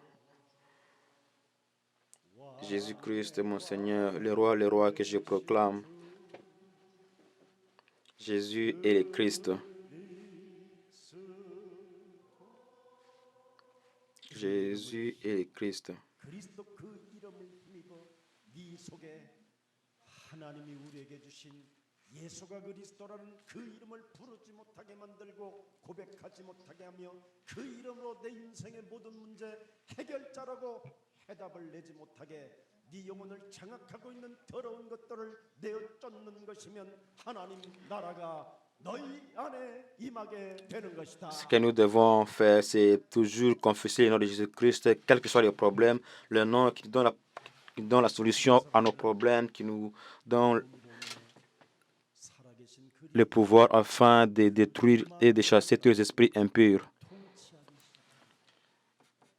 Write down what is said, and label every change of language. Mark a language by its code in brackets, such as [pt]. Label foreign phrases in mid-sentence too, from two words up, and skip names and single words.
[fr] Jésus-Christ est mon Seigneur, le roi que je proclame. Jésus est le Christ. Jésus est le Christ. [ko] 그리스도 그 이름을 힘입어 네 속에 하나님이 우리에게 주신 예수가 그리스도라는 그 이름을 부르지 못하게 만들고 고백하지 못하게 하며 그 이름으로 내 인생의 모든 문제 해결자라고 해답을 내지 못하게 네 영혼을 장악하고 있는 더러운 것들을 내어 쫓는 것이면 하나님 나라가 너희 안에 임하게 되는 것이다. [fr] Ce que nous devons faire, c'est toujours confesser le nom de Jésus-Christ, quels que soient les problèmes, le nom qui donne la solution à nos problèmes, qui nous donne [ko] 살아계신 [fr] le pouvoir afin de détruire et de chasser tous les esprits impurs.